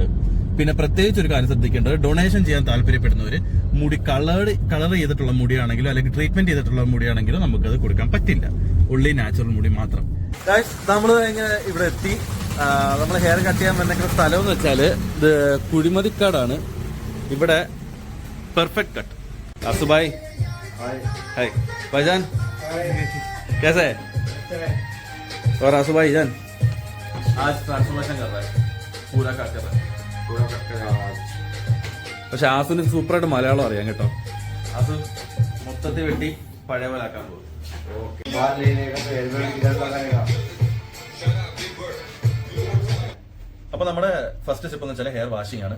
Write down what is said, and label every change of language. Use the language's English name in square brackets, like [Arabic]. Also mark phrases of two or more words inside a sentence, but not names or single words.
[Malayalam] പിന്നെ പ്രത്യേകിച്ച് ഒരു കാര്യം ശ്രദ്ധിക്കേണ്ടത്, ഡൊണേഷൻ ചെയ്യാൻ താല്പര്യപ്പെടുന്നവര് മുടി കളർ ചെയ്തിട്ടുള്ള മുടിയാണെങ്കിലോ അല്ലെങ്കിൽ ട്രീറ്റ്മെന്റ് ചെയ്തിട്ടുള്ള മുടിയാണെങ്കിലോ നമുക്കത് കൊടുക്കാൻ പറ്റില്ല. ഉള്ളി നാച്ചുറൽ മുടി മാത്രം. നമ്മൾ ഇങ്ങനെ ഇവിടെ എത്തി. നമ്മൾ [English] hair cut [Malayalam] ചെയ്യാൻ വന്നിരിക്കുന്ന സ്ഥലം എന്ന് വെച്ചാല് ഇത് കുഴിമതിക്കാടാണ്. ഇവിടെ പെർഫെക്റ്റ് കട്ട്. [Hindi] असुभाई हाय भाईजान कैसे है? और आसू भाई जान आज ट्रांसफॉर्मेशन कर रहा है, पूरा कट कर रहा है. [Malayalam] പക്ഷെ ആസുന് സൂപ്പറായിട്ട് മലയാളം അറിയാം കേട്ടോ. ആസു മൊത്തത്തിൽ വെട്ടി പഴയ പോലെ ആക്കാൻ പോകും. അപ്പൊ നമ്മുടെ [English] first step [Malayalam] എന്ന് വെച്ചാൽ [English] hair washing [Malayalam] ആണ്.